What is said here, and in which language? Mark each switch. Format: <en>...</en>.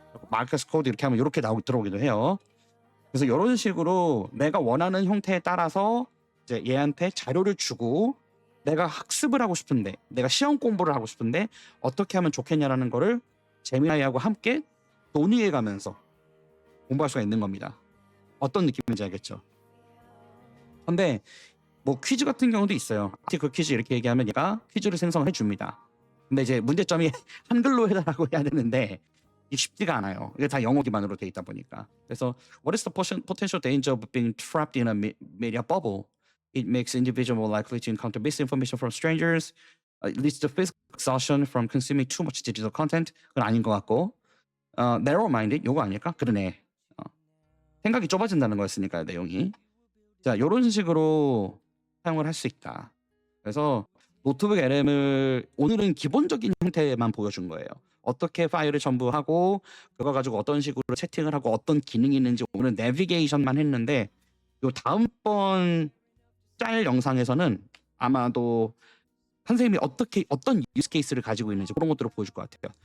<ko>마이크스 코드 이렇게 하면 이렇게 들어오기도 해요. 그래서 이런 식으로 내가 원하는 형태에 따라서 이제 얘한테 자료를 주고 내가 학습을 하고 싶은데 내가 시험 공부를 하고 싶은데 어떻게 하면 좋겠냐라는 거를 제미나이하고 함께 논의해 가면서 공부할 수가 있는 겁니다. 어떤 느낌인지 알겠죠? 근데 뭐 퀴즈 같은 경우도 있어요. 그 퀴즈 이렇게 얘기하면 얘가 퀴즈를 생성해 줍니다. 근데 이제 문제점이 한글로 해달라고 해야 되는데 이게 쉽지가 않아요. 이게 다 영어 기반으로 돼 있다 보니까. 그래서</ko> <en>What is the potential danger of being trapped in a media bubble? It makes individual likely to encounter misinformation from strangers. It leads to physical exhaustion from consuming too much digital content.</en> <ko>그건 아닌 것 같고. Narrow-minded 요거 아닐까? 그러네. 생각이 좁아진다는 거였으니까요, 내용이. 자, 요런 식으로 사용을 할 수 있다. 그래서 노트북 LM을 오늘은 기본적인 형태만 보여준 거예요. 어떻게 파일을 첨부하고 그거 가지고 어떤 식으로 채팅을 하고 어떤 기능이 있는지 오늘 내비게이션만 했는데 요 다음번 짤 영상에서는 아마도 선생님이 어떤 유스 케이스를 가지고 있는지 그런 것들을 보여줄 것 같아요.</ko>